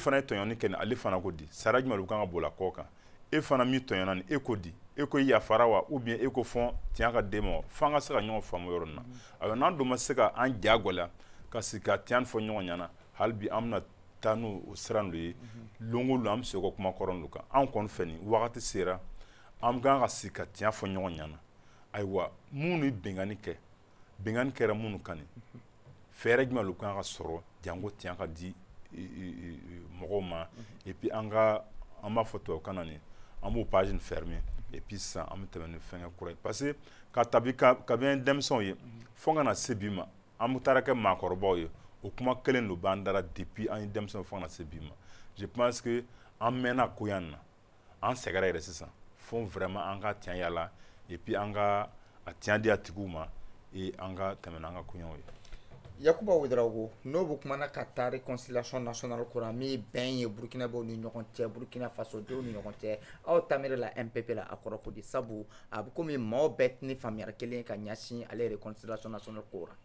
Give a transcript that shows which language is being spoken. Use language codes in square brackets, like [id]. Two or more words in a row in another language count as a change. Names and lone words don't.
[dyu] fana ye tɔɲɔni kɛ ni ale fana ko di sariya jumɛn de kan ka boli a kɔ kan e fana min tɔɲɔna ni e ko di e ko yafara wa [fr] ou bien [dyu] e ko fɔ tiɲɛ ka d'e ma fo an ka se ka ɲɔgɔn faamu yɔrɔ nin na ayiwa n'an dun ma se ka an jagɔlɛya ka sigi ka tiɲɛ fɔ ɲɔgɔn ɲɛna hali bi an bɛna taa n'o sira lo ye longo lo an bɛ se o kuma kɔrɔ lo kan an kɔni fɛ nin wagati sera an kan ka sigi ka tiɲɛ fɔ ɲɔgɔn ɲɛna ayiwa minnu ye bɛnkanni kɛ bɛnkanni kɛra minnu kan nin fɛɛrɛ jumɛn lo kan ka sɔrɔ janko tiɲɛ ka di mɔgɔw ma [fr] et puis [dyu] an b'a fɔ tubabukan na nin an b'o page nin fermer [fr] et puis [dyu] sisan an bɛ tɛmɛ ni fɛnkɛ kura ye parce que ka bɛn denmisɛnw ye fo ka na se bi ma an bɛ taara kɛ maakɔrɔbaw ye o kuma kelen lo b'an dara depuis an ye denmisɛnw fo ka na se bi ma [fr] je pense que [dyu] an mɛnna ko yan na an sɛgɛrɛ yɛrɛ sisan fo vraiment an ka tiɲɛ yala [fr] et puis [dyu] an ka a tiɲɛ di a tigiw ma et an ka tɛmɛ n'an ka koɲɛw ye. Yakuba Ouedraogo n'o bɛ kumana ka taa [fr] réconciliation nationale [dyu] kura min bɛn ye Burkinabɛw ni ɲɔgɔn cɛ Burkina Faso denw ni ɲɔgɔn cɛ aw taamere la MPP la a kɔrɔ ko di sabu a bɛ komi maaw bɛɛ ni faamuyali kelen ka ɲɛsin ale [fr] réconciliation nationale [dyu] ko ra.